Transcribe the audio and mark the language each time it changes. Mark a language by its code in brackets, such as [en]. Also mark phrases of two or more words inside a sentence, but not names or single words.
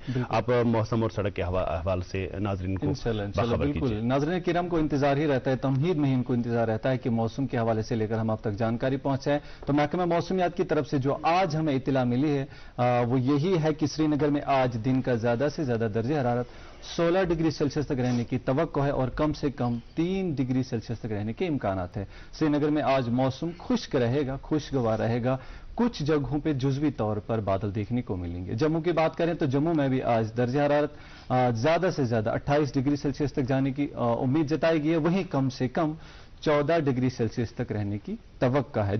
[ur] آپ موسم اور سڑک کے احوال سے ناظرین کو باخبر کیجیے. ناظرین کرام کو انتظار ہی رہتا ہے, تمہید میں ہی ان کو انتظار رہتا ہے کہ موسم کے حوالے سے لے کر ہم آپ تک جانکاری پہنچائیں. تو محکمہ موسمیات کی طرف سے جو آج ہمیں اطلاع ملی ہے وہ یہی ہے کہ سری نگر میں آج دن کا زیادہ سے زیادہ درجہ حرارت 16 [en] degree Celsius [ur] تک رہنے کی توقع ہے اور کم سے کم 3 [en] degree Celsius [ur] تک رہنے کے امکانات ہیں. سری نگر میں آج موسم خشک رہے گا, خوشگوار رہے گا. کچھ جگہوں پہ جزوی طور پر بادل دیکھنے کو ملیں گے. جموں کی بات کریں تو جموں میں بھی آج درجہ حرارت زیادہ سے زیادہ 28 [en] degree Celsius [ur] تک جانے کی امید جتائی گئی ہے, وہیں کم سے کم 14 [en] degree Celsius [ur] تک رہنے کی توقع ہے.